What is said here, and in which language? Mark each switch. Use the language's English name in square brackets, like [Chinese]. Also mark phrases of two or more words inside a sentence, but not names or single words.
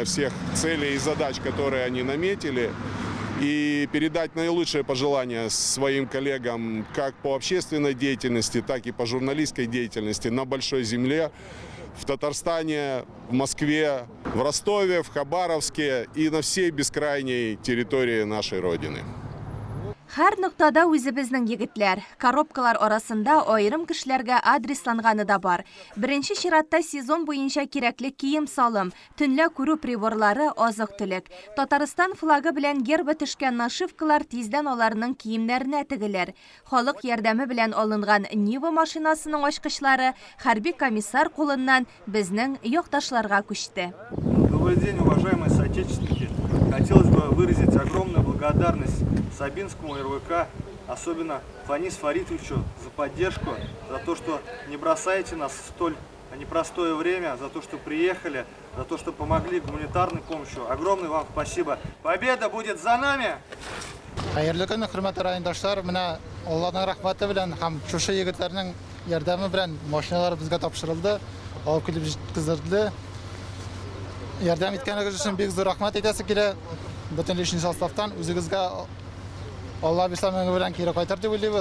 [Russian] всех целей и задач, которые они наметили, и передать наилучшие пожелания своим коллегам как по общественной деятельности, так и по журналистской деятельности на Большой Земле, в Татарстане, в Москве, в Ростове, в Хабаровске и на всей бескрайней территории нашей Родины. [Tatar] Һәр ноктада үзебезнең егетләр, коробкалар арасында аерым кешеләргә адресланганы да бар. Беренче чиратта сезон буенча кирәкле кием-салым, төнлә күрү приборлары, азык-төлек. Татарстан флагы белән гербы төшкән нашивкалар тиздән аларның киемнәренә тегеләр. Халык ярдәме белән алынган Нива машинасының ачкычлары хәрби комиссар кулыннан безнең якташларга күчте. [Russian] Добрый день, уважаемые соотечественники. Хотелось бы выразить огромную благодарность Сабинскому РВК, особенно Фанису Фаритовичу за поддержку, за то, что не бросаете нас в столь непростое время, за то, что приехали, за то, что помогли гуманитарной помощью. Огромное вам спасибо. Победа будет за нами! [Tatar] Хәерле көн, хөрмәтле райондашлар, менә Алланың рәхмәте белән һәм шушы егетләрнең ярдәме белән машиналар безгә тапшырылды, алып килеп җиткезелде. Ярдәм иткәнегез өчен бик зур рәхмәт әйтәсе килә. Бөтен [Russian] личный составтан [Tatar] үзегезгә Алла бисәмәңе белән кире кайтыр дип уйлыйбыз.